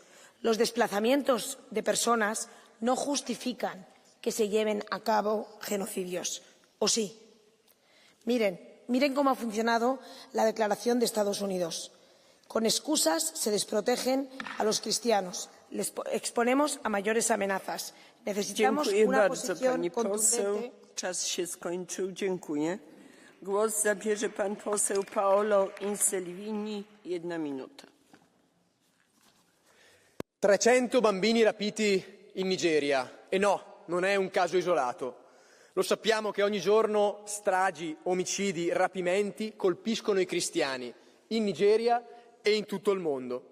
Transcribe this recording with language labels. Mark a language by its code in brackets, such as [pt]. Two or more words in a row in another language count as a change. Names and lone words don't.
[es] Los desplazamientos de personas no justifican que se lleven a cabo genocidios. ¿O sí? Miren cómo ha funcionado la Declaración de Estados Unidos. Con excusas se desprotegen a los cristianos. Les exponemos a mayores amenazas. Necesitamos una posición contundente. [pl] Czas się skończył. Dziękuję. Głos zabierze pan poseł Paolo Inselvini, 1 minuta. [it] 300 bambini rapiti in Nigeria. E no, non è un caso isolato. Lo sappiamo che ogni giorno stragi, omicidi, rapimenti colpiscono i cristiani in Nigeria e in tutto il mondo.